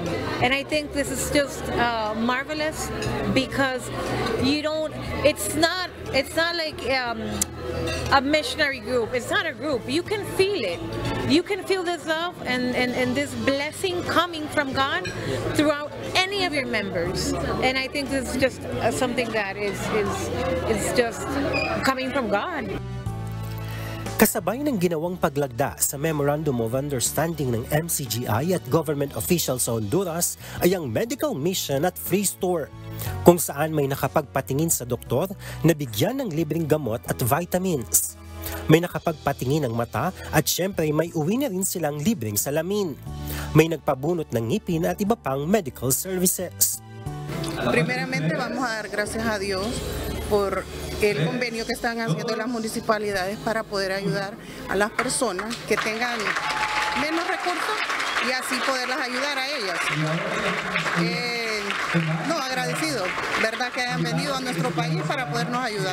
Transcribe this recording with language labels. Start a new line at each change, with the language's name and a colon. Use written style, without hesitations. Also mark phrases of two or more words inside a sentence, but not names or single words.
English: And I think this is just marvelous, because it's not like a missionary group. It's not a group. You can feel it. You can feel this love and this blessing coming from God throughout any of your members. And I think this is just something that is just coming from God.
Filipino: Kasabay ng ginawang paglagda sa Memorandum of Understanding ng MCGI at government officials sa Honduras ay ang
English: medical mission
Filipino: at
English: free store,
Filipino: kung saan may nakapagpatingin sa doktor na bigyan ng libreng gamot at vitamins. May nakapagpatingin ng mata at syempre may uwi na rin silang libreng salamin. May nagpabunot ng ngipin at iba pang
English: medical services.
Spanish: Primeramente vamos a dar gracias a Dios por el convenio que están haciendo las municipalidades para poder ayudar a las personas que tengan menos recursos y así poderlas ayudar a ellas. Agradecido, verdad, que hayan venido a nuestro país para podernos ayudar.